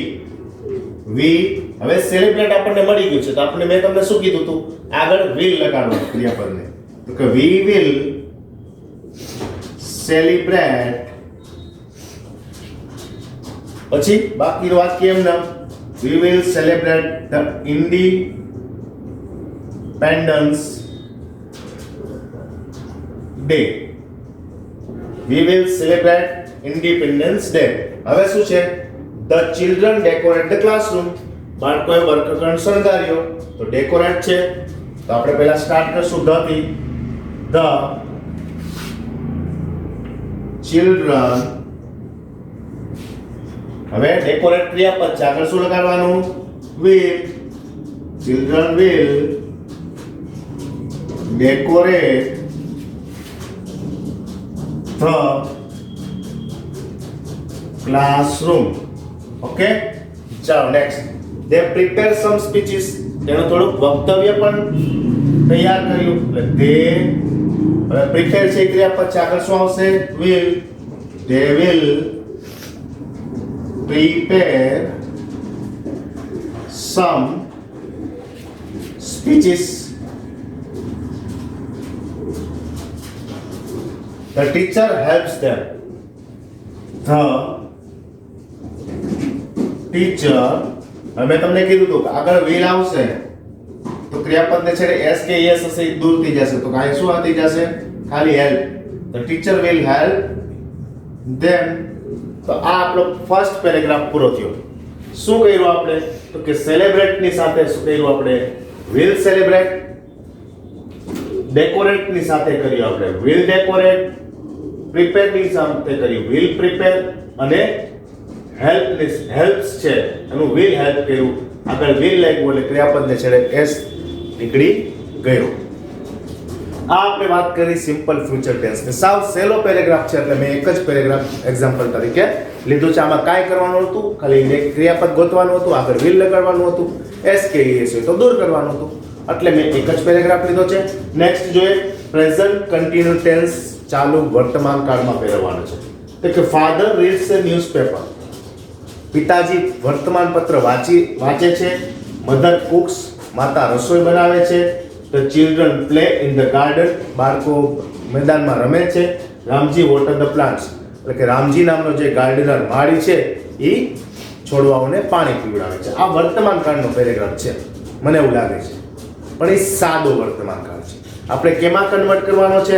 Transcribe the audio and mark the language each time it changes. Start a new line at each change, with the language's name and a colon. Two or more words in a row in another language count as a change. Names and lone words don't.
Gujarati: વી. હવે સેલિબ્રેટ આપણને મળી ગયું છે તો આપણે મેં તમને શું કીધું હતું? આગળ વિલ લગાડવાનું ક્રિયાપદને. તો કે
English: we will celebrate.
Gujarati: પછી બાકીનું વાક્ય એમ નામ
English: we will celebrate the independence day. We will celebrate independence day.
Gujarati: હવે શું છે?
English: The children decorate the classroom.
Gujarati: બાળકોએ વર્ગખંડ શણગાર્યો. તો ડેકોરેટ છે તો આપણે પહેલા સ્ટાર્ટ કરશું ધ થી.
English: The children.
Gujarati: હવે ડેકોરેટ ક્રિયાપદ છે, આગળ શું લગાડવાનું?
English: will. Children will decorate the classroom.
Gujarati: ઓકે? ચાલો નેક્સ્ટ.
English: they prepare some speeches.
Gujarati: તેનું થોડુંક વક્તવ્ય પણ તૈયાર કર્યું એટલે they હવે પ્રિપેર છે ક્રિયાપદ છે, આગળ શું આવશે?
English: will. They will prepare some speeches. The teacher helps them. The teacher.
Gujarati: હવે મેં તમને કીધું હતું કે આગળ will આવશે તો ક્રિયાપદને છેડે s કે es હશે એ દૂર થઈ જશે, તો કાંઈ શું થઈ જશે? ખાલી help.
English: The teacher will help them.
Gujarati: તો આ આપણો
English: first paragraph
Gujarati: પૂરો થયો. શું કર્યું આપણે? તો કે સેલિબ્રેટ ની સાથે શું કર્યું આપણે?
English: will celebrate.
Gujarati: ડેકોરેટ ની સાથે કર્યું આપણે
English: will decorate.
Gujarati: પ્રિપેર ની સાથે કર્યું
English: will prepare.
Gujarati: અને હેલ્પ્સ છે એનું
English: will help
Gujarati: કર્યું. આગળ will લાગ્યું એટલે ક્રિયાપદને છેડે s નીકળી ગયો. આ આપણે વાત કરી
English: simple future tense
Gujarati: ની. સાવ
English: shallow paragraph
Gujarati: છે એટલે મેં એક જ પેરેગ્રાફ એક્ઝામ્પલ તરીકે લીધું છે. આમાં કાંઈ કરવાનું હતું? ખાલી ક્રિયાપદ ગોતવાનું હતું, આગળ will લગાડવાનું હતું, s કે es હોય તો દૂર કરવાનું હતું, એટલે મેં એક જ પેરેગ્રાફ લીધો છે. નેક્સ્ટ જોઈએ
English: present continuous tense,
Gujarati: ચાલુ વર્તમાન કાળમાં ફેરવવાનું છે. તો કે
English: father reads a newspaper.
Gujarati: પિતાજી વર્તમાન પત્ર વાંચે છે.
English: mother cooks.
Gujarati: માતા રસોઈ બનાવે છે.
English: The children play in the garden.
Gujarati: બાળકો મેદાનમાં રમે છે. રામજી
English: water the plants.
Gujarati: એટલે કે રામજી નામનો જે ગાર્ડનર માળી છે એ છોડવાઓને પાણી પીવડાવે છે. આ વર્તમાન કાળનો પેરેગ્રાફ છે મને એવું લાગે છે, પણ એ સાદો વર્તમાન કાળ છે. આપણે કેમાં કન્વર્ટ કરવાનો છે?